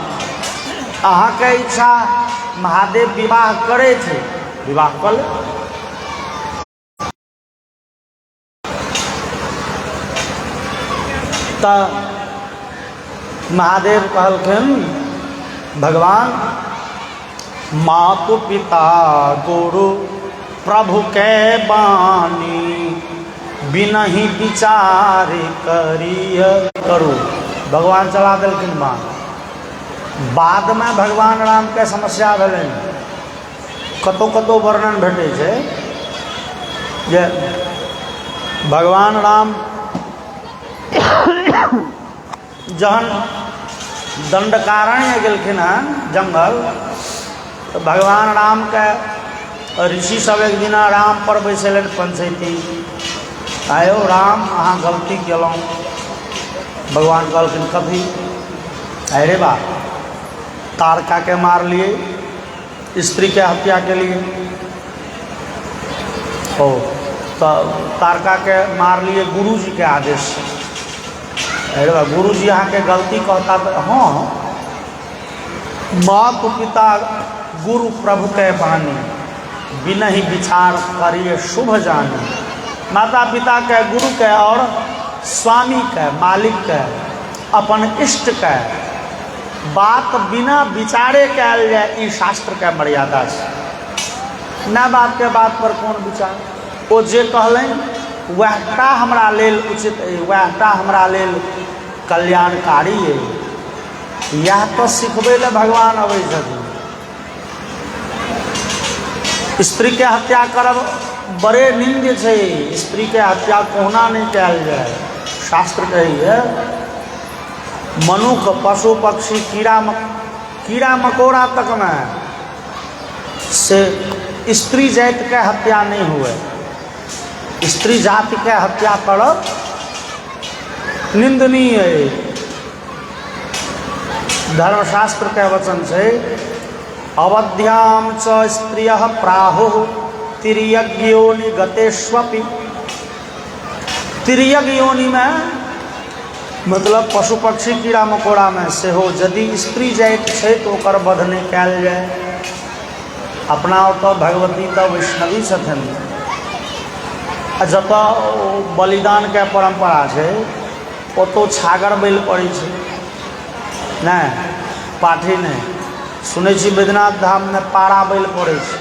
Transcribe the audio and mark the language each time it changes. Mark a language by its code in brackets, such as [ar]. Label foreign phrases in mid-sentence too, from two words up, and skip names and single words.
[mai] अहाँ के इच्छा महादेव विवाह करे थे, विवाह कर ले। तो महादेव कहलखिन भगवान [awa] मातु पिता गुरु प्रभु के बानी बिनहि विचार करिय [mai] करू। भगवान चला दिलखिन बाण। बाद में भगवान राम के समस्या भेलन, कतो कतो वर्णन भेटे छै जे भगवान राम जहन दंडकारण्य गेलखिन हँ जंगल, तो भगवान राम के ऋषि सब एक दिन राम पर बैसलन पंचैती, आयो राम अहाँ गलती केलौं। भगवान कहलखिन कथी? अरे बा तारका के मार लिए, स्त्री के हत्या के लिए। ओ तो तारका के मार लिए गुरु जी के आदेश से। अरे बा गुरु जी यहाँ के गलती कहता तो हाँ, [awa] मात पिता गुरु प्रभु के बानी बिनहि विचार करिए शुभ जानी। [mai] माता पिता के, गुरु के और स्वामी के, मालिक के, अपन इष्ट के बात बिना विचारे कयल जाए, ई शास्त्र के मर्यादा छै। न बाप के बात पर कौन विचार? ओ जे कहलनि वएहटा हमरा लेल उचित अइ, वएहटा हमरा लेल कल्याणकारी अइ। यह तो सिखबै ले भगवान अबै छथिन। स्त्री के हत्या करब बड़े निंद छै। स्त्री के हत्या कोना नहीं कयल जाए। शास्त्र कहैए मनुख पशु पक्षी कीड़ा मकोड़ा तक में से स्त्री जाति के हत्या नहीं हुए। स्त्री जाति के हत्या करब निंदनीय है। धर्मशास्त्र के वचन से [sa] अवध्याम च स्त्रियः प्राहुः तिर्यक योनि गतेष्वपि। [mai] तिर्यक योनि में मतलब पशु पक्षी कीड़ा मकोड़ा में से हो यदि स्त्री जाति है तो ओकर वध नहीं कयल जाए। अपना तो भगवती तो वैष्णवी छथिन। जत बलिदान के परंपरा है ओतो छागर बैल पड़े छै, नहीं पाठी नहीं। सुनै छी बैद्यनाथ धाम में पारा बैल पड़े छै।